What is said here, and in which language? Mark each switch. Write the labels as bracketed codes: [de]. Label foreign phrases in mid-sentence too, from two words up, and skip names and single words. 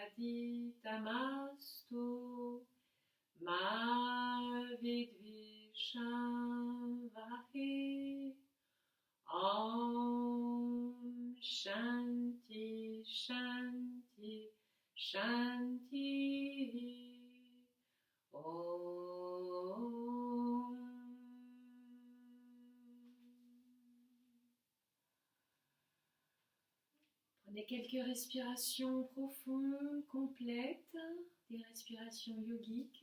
[sa] वदितमस्तु, मा विद्विषम् वहे. ॐ शान्ति शान्ति शान्ति. Om. [fr] Prenez quelques respirations profondes, complètes, des respirations yogiques.